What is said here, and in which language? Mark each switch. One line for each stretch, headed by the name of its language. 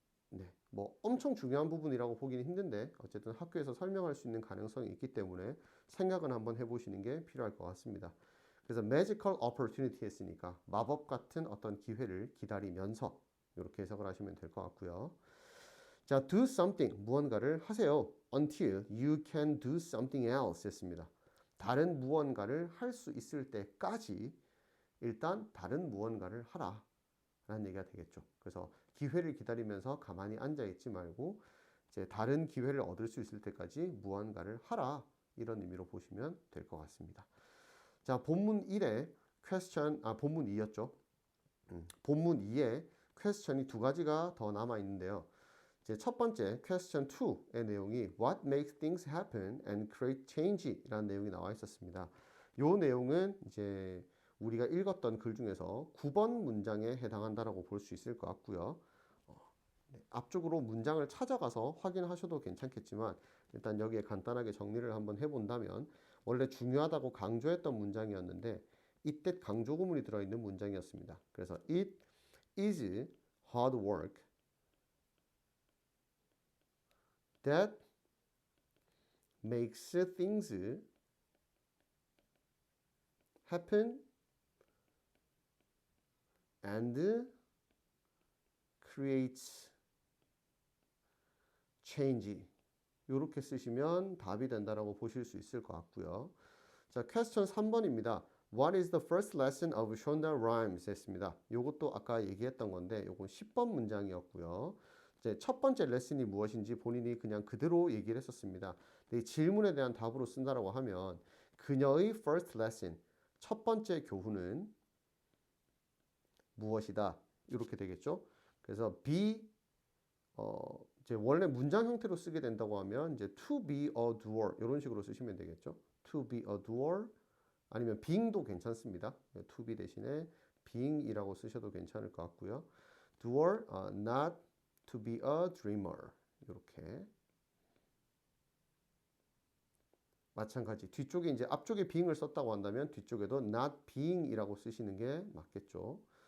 Korean: 네, 뭐 엄청 중요한 부분이라고 보기는 힘든데 어쨌든 학교에서 설명할 수 있는 가능성이 있기 때문에 생각은 한번 해보시는 게 필요할 것 같습니다. 그래서 magical opportunity 했으니까 마법 같은 어떤 기회를 기다리면서 이렇게 해석을 하시면 될 것 같고요. 자,
English: do something,
Korean: 무언가를 하세요.
English: until you can do something else
Korean: 했습니다. 다른 무언가를 할 수 있을 때까지 일단 다른 무언가를 하라 라는 얘기가 되겠죠. 그래서 기회를 기다리면서 가만히 앉아있지 말고 이제 다른 기회를 얻을 수 있을 때까지 무언가를 하라 이런 의미로 보시면 될 것 같습니다. 자, 본문 1에 본문 2였죠. 본문 2에 퀘스천이 두 가지가 더 남아 있는데요. 이제 첫 번째
English: question 2의 내용이 What makes things happen and create change?
Korean: 라는 내용이 나와 있었습니다. 이 내용은 이제 우리가 읽었던 글 중에서 9번 문장에 해당한다라고 볼 수 있을 것 같고요. 앞쪽으로 문장을 찾아가서 확인하셔도 괜찮겠지만 일단 여기에 간단하게 정리를 한번 해본다면 원래 중요하다고 강조했던 문장이었는데 이때 강조 구문이 들어있는 문장이었습니다. 그래서
English: It is hard work that makes things happen and creates change.
Korean: 이렇게 쓰시면 답이 된다라고 보실 수 있을 것 같고요. 자, question 3번입니다.
English: What is the first lesson of Shonda Rhimes?
Korean: 했습니다. 이것도 아까 얘기했던 건데 이건 10번 문장이었고요. 이제 첫 번째 레슨이 무엇인지 본인이 그냥 그대로 얘기를 했었습니다. 근데 이 질문에 대한 답으로 쓴다라고 하면 그녀의 first lesson, 첫 번째 교훈은 무엇이다. 이렇게 되겠죠. 그래서 be 이제 원래 문장 형태로 쓰게 된다고 하면 이제 to be a doer 이런 식으로 쓰시면 되겠죠. to be a doer 아니면 being도 괜찮습니다. to be 대신에 being이라고 쓰셔도 괜찮을 것 같고요.
English: doer, not to be a dreamer
Korean: 이렇게 마찬가지 뒤쪽에 이제 앞쪽에 being을 썼다고 한다면 뒤쪽에도 not being이라고 쓰시는 게 맞겠죠.